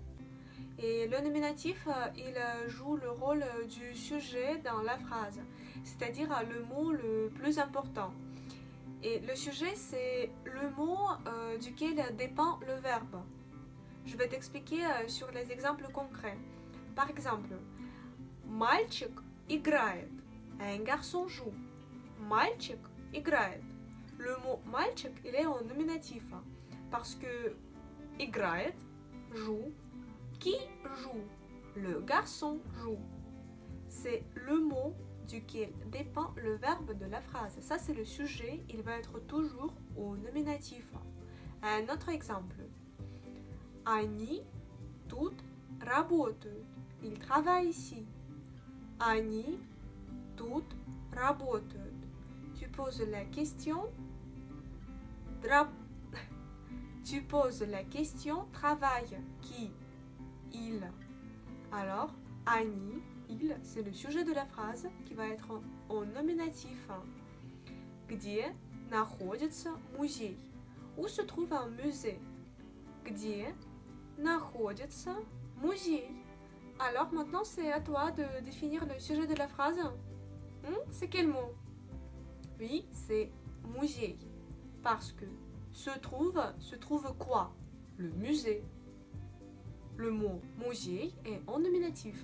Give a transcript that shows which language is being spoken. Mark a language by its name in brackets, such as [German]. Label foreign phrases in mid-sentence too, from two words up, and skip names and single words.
[French] Et le nominatif, il joue le rôle du sujet dans la phrase, c'est-à-dire le mot le plus important. Et le sujet, c'est le mot duquel dépend le verbe. Je vais t'expliquer sur les exemples concrets. Par exemple, [Russian] мальчик играет. [French] Un garçon joue. [Russian] Мальчик играет. [French] Le mot мальчик, il est en nominatif parce que играет, joue. Qui joue? Le garçon joue. C'est le mot duquel dépend le verbe de la phrase. Ça, c'est le sujet. Il va être toujours au nominatif. Un autre exemple. [Russian] Они тут работают. [French] Ils travaillent ici. [Russian] Они тут работают. [French] Tu poses la question. Tu poses la question travail. Qui? Il. Alors, они, il, c'est le sujet de la phrase qui va être en nominatif. [Russian] Где находится музей? [French] Où se trouve un musée? [Russian] Где находится музей? [French] Alors maintenant, c'est à toi de définir le sujet de la phrase. C'est quel mot? Oui, c'est musée. Parce que se trouve quoi? Le musée. Le mot musée est en nominatif.